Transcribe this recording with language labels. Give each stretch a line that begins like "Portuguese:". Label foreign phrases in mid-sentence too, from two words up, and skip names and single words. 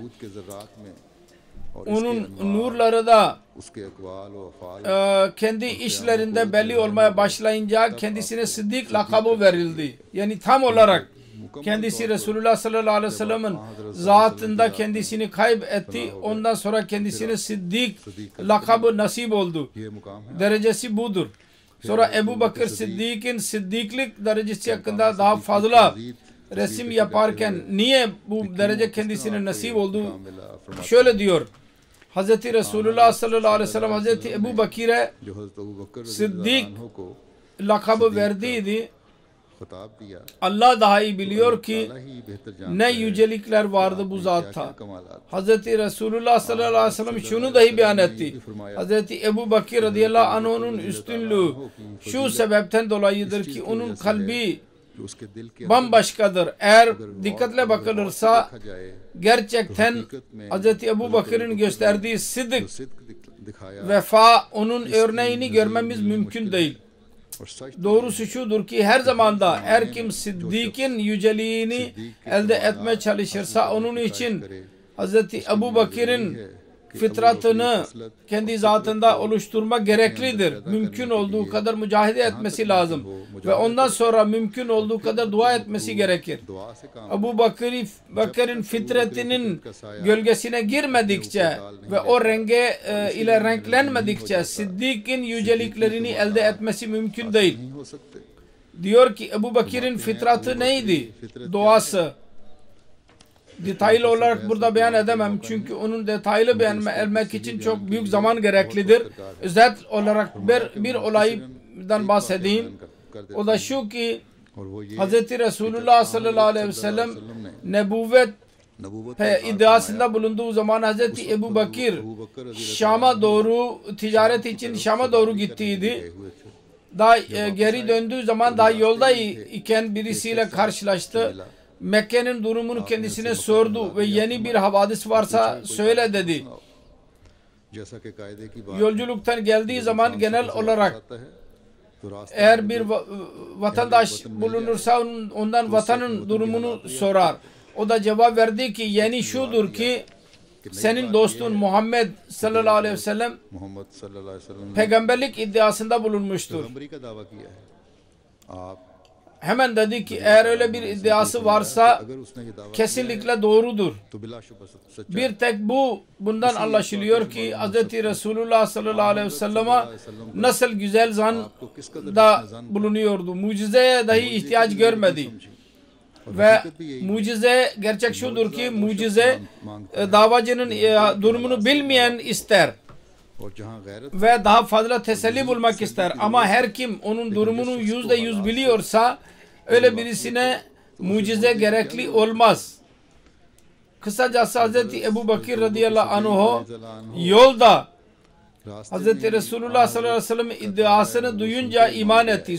Urdu: दूध के ज़र्रात में और
Turkish: onun nurları da
Urdu: उसके अक़वाल व अफ़आल
Turkish: kendi işlerinde belli olmaya başlayınca kendisine Sıddık lakabı verildi. Yani tam olarak kendisi Resulullah
Arabic: صلى الله عليه وسلم'in
Turkish: zatında kendisini kaybetti. Ondan sonra kendisine Sıddık lakabı nasip oldu.
Urdu: ये मुकाम है
Turkish: Derecesi budur. Sonra Ebu Bakır Sıddık'ın Sıddıklık derecesi hakkında daha fazla resim yaparken niye bu derece kendisine nasip oldu? Şöyle diyor. Hazreti Resulullah
Arabic: صلى الله عليه وسلم
Turkish: Hazreti Ebu Bakir'e
Urdu: जो हज़रत अबू बकर Sıddık को
Turkish: lakabı verdiydi.
Urdu: खिताब दिया
Turkish: Allah daha iyi biliyor ki
Urdu: अल्लाह ही बेहतर जानता
Turkish: ne yücelikler vardı bu zatta.
Urdu: कमालात
Turkish: Hazreti Resulullah
Arabic: صلى الله عليه وسلم
Turkish: şunu dahi beyan etti. Hazreti Ebu Bakir
Arabic: رضي الله عنه'ın
Turkish: üstünlüğü şu sebepten dolayıdır ki onun kalbi
Urdu: जो उसके दिल के
Turkish: bambaşkadır. Eğer dikkatle bakılırsa
Urdu: देखा जाए
Turkish: gerçekten Hazreti Ebu Bakır'ın gösterdiği sıddık,
Urdu: सिद्क दिखाया
Turkish: vefa onun örneğini görmemiz mümkün değil.
Urdu: और सच
Turkish: Doğrusu şudur ki her zamanda her kim Sıddık'ın yüceliğini elde etmeye çalışırsa onun için Hazreti Ebu Bakır'ın fıtratını kendi zatında oluşturma gereklidir. Mümkün olduğu kadar mücadele etmesi lazım. Ve ondan sonra mümkün olduğu kadar dua etmesi gerekir.
Urdu: दुआ से काम
Turkish: Ebu Bakır'ın fitretinin gölgesine girmedikçe ve o renge ile renklenmedikçe Sıddık'ın yüceliklerini elde etmesi mümkün değil.
Urdu: नहीं हो सकते
Turkish: Diyor ki Ebu Bakır'ın fitratı neydi? Duası. Detaylı olarak burada beyan edemem çünkü onun detaylı beyan etmek için çok büyük zaman gereklidir. Özet olarak bir olaydan bahsedeyim. O da şu ki
Urdu: और वो ये
Turkish: Hz. Resulullah
Arabic: صلى الله عليه وسلم
Turkish: nebuvvet
Urdu: नबूवत
Turkish: iddiasında bulunduğu zaman Hz. Ebu Bakır Şam'a doğru ticaret için Şam'a doğru gittiydi. Daha geri döndüğü zaman daha yolda iken birisiyle karşılaştı. Mekke'nin durumunu kendisine sordu ve yeni bir havadis varsa söyle dedi.
Urdu: जैसा कि कायदे की बात
Turkish: Yolculuktan geldiği zaman genel olarak
Urdu: आता है तो रास्ते
Turkish: eğer bir vatandaş bulunursa ondan vatanın durumunu sorar. O da cevap verdi ki yeni şudur ki senin dostun Muhammed
Arabic: صلى الله عليه وسلم
Urdu: मोहम्मद
Arabic: صلى الله عليه وسلم
Urdu: ने
Turkish: peygamberlik iddiasında bulunmuştur.
Urdu: पैगंबरी का दावा किया है आप
Turkish: Hemen dedi ki eğer öyle bir iddiası varsa
Urdu: अगर उसने ये दावा
Turkish: kesinlikle doğrudur.
Urdu: तो बिलाशुबह सच्चा
Turkish: Bir tek bundan anlaşılıyor ki Hz. Resulullah
Arabic: صلى الله عليه وسلم'e
Turkish: nasıl güzel zanda bulunuyordu. Mucizeye dahi ihtiyaç görmedi. Ve mucize gerçek şudur ki mucize davacının durumunu bilmeyen ister
Urdu: और जहाँ गैरत
Turkish: ve daha fazla teselli bulmak ister. Ama her kim onun durumunu %100 biliyorsa öyle birisine mucize gerekli olmaz. Kısacası Hz. Ebu Bakır
Arabic: رضي الله عنه
Turkish: yolda Hz. Resulullah
Arabic: صلى الله عليه وسلم
Turkish: iddiasını duyunca iman etti.